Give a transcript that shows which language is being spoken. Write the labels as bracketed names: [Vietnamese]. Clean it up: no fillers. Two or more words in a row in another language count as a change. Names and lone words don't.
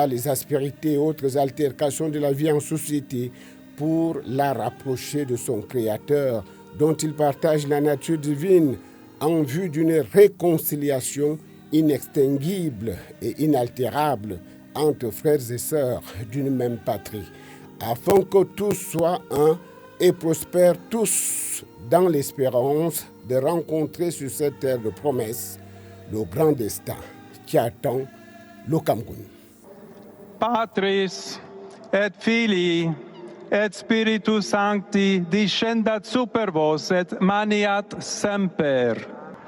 [French] les aspérités et autres altercations de la vie en société, pour la rapprocher de son Créateur, dont il partage la nature divine, en vue d'une réconciliation inextinguible et inaltérable entre frères et sœurs d'une même patrie, afin que tous soient un et prospèrent tous dans l'espérance de rencontrer sur cette terre de promesse le grand destin qui attend le Cameroun. [Latin] Patris et Filii et Spiritus Sancti descendat super vos et maniat semper.